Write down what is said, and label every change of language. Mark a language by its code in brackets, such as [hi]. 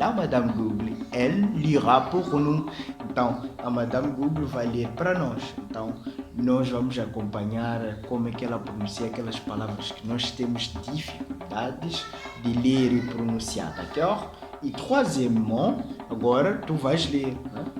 [fr] La Madame Google, elle lira pour nous. [pt] Então, a Madame Google vai ler para nós. Então, nós vamos acompanhar como é que ela pronuncia aquelas palavras que nós temos dificuldades de ler e pronunciar, d'accord? E [fr] troisièmement, [pt] agora tu vais ler, né?